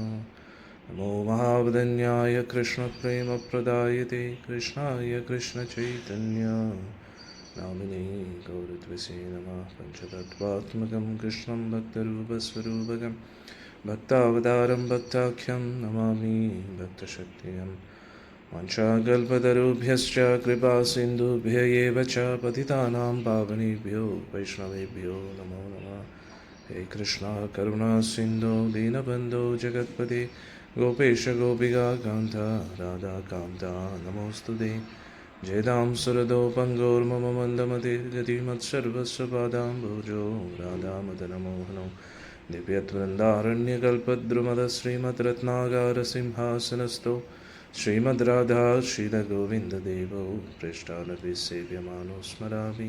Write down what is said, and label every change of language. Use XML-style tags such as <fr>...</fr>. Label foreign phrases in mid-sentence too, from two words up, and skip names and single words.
<sa>നമോ മഹാവദന്യായ കൃഷ്ണപ്രേമപ്രദായതേ കൃഷ്ണായ കൃഷ്ണചൈതന്യ നാമിനേ ഗൗരത്വസേ നമഃ. പഞ്ചതത്വാത്മകം കൃഷ്ണം ഭക്തരൂപസ്വരൂപകം ഭക്താവതാരം ഭക്താഖ്യം നമാമി ഭക്തശക്തിയം. വാഞ്ചാകൽപതരുഭ്യശ്ച കൃപാസിന്ധുഭ്യ ഏവ ച പതിതാനാം പാവനേഭ്യോ വൈഷ്ണവേഭ്യോ നമോ നമഃ. ഹേ കൃഷ്ണ കരുണാ സിന്ധോ ദീനബന്ധോ ജഗത്പതേ ഗോപേശ ഗോപികാകാന്ത രാധാകാന്ത നമോസ്തുതേ. ജയതാം സുരദോ പങ്കോർമമ മന്ദമതിർഗതിമത്സർവസ്വ പാദാംബുജോ രാധാമദനമോഹനോ ദിവ്യവൃന്ദാരണ്യകൽപദ്രുമദ ശ്രീമദ്രത്നാകാരസിംഹാസനസ്ഥോ ശ്രീമദ് രാധാ ശ്രീലഗോവിന്ദദേവോ പൃഷ്ഠാനപി സേവ്യമാനോ സ്മരാമി.</sa>